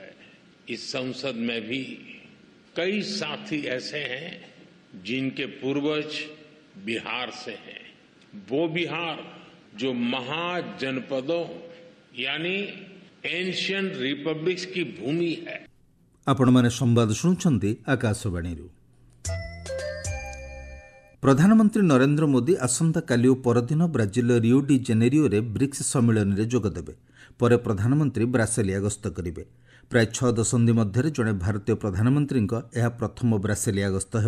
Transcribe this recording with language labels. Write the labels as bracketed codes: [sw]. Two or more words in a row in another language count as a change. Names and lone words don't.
[hi] इस संसद में भी कई साथी ऐसे हैं जिनके पूर्वज बिहार से हैं। वो बिहार जो महाजनपदों यानी [en] ancient republics [hi] की भूमि है। [or] ଆପଣମାନେ ସମ୍ବାଦ ଶୁଣୁଛନ୍ତି ଆକାଶବାଣୀରୁ। ପ୍ରଧାନମନ୍ତ୍ରୀ ନରେନ୍ଦ୍ର ମୋଦି ଆସନ୍ତାକାଲି ଓ ପରଦିନ ବ୍ରାଜିଲ୍ର ରିଓ ଡି ଜେନେରିଓରେ ବ୍ରିକ୍ସ ସମ୍ମିଳନୀରେ ଯୋଗଦେବେ। ପରେ ପ୍ରଧାନମନ୍ତ୍ରୀ ବ୍ରାସିଲିଆ ଗସ୍ତ କରିବେ। ପ୍ରାୟ 6 ଦଶନ୍ଧି ମଧ୍ୟରେ ଜଣେ ଭାରତୀୟ ପ୍ରଧାନମନ୍ତ୍ରୀଙ୍କ ଏହା ପ୍ରଥମ ବ୍ରାସିଲିଆ ଗସ୍ତ ହେବ।